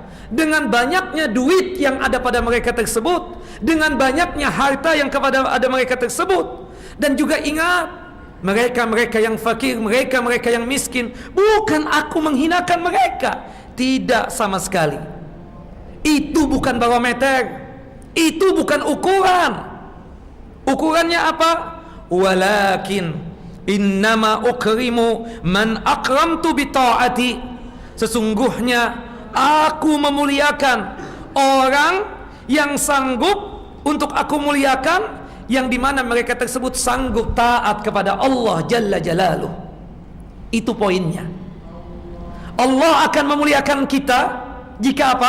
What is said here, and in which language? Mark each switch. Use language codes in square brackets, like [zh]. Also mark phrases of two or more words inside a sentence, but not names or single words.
[id] Dengan banyaknya duit yang ada pada mereka tersebut, dengan banyaknya harta yang kepada ada mereka tersebut. Dan juga ingat, mereka-mereka yang fakir, mereka-mereka yang miskin, bukan aku menghinakan mereka. Tidak sama sekali. Itu bukan barometer, itu bukan ukuran. Ukurannya apa? [ar] ولكن إنما أكرم من أكرمت بطاعتي. [id] Sesungguhnya aku memuliakan orang yang sanggup untuk aku muliakan, yang dimana mereka tersebut sanggup taat kepada Allah [ar] جل جلاله. [id] Itu poinnya. Allah akan memuliakan kita jika apa?